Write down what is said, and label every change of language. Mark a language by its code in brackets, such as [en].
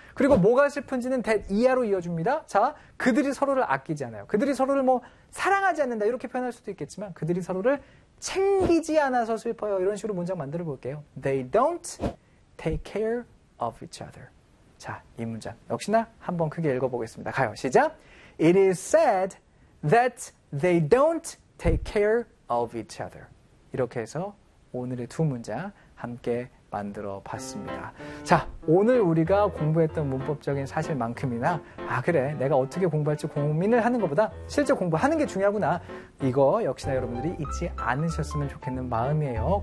[ko] 그리고 뭐가 슬픈지는 that 이하로 이어줍니다. 자, 그들이 서로를 아끼지 않아요. 그들이 서로를 뭐 사랑하지 않는다. 이렇게 표현할 수도 있겠지만 그들이 서로를 챙기지 않아서 슬퍼요. 이런 식으로 문장 만들어 볼게요. [en] They don't take care of each other. [ko] 자, 이 문장 역시나 한번 크게 읽어보겠습니다. 가요. 시작. [en] It is sad that they don't take care of each other. [ko] 이렇게 해서 오늘의 두 문장 함께 만들어 봤습니다. 자, 오늘 우리가 공부했던 문법적인 사실만큼이나 아 그래 내가 어떻게 공부할지 고민을 하는 것보다 실제 공부하는 게 중요하구나 이거 역시나 여러분들이 잊지 않으셨으면 좋겠는 마음이에요.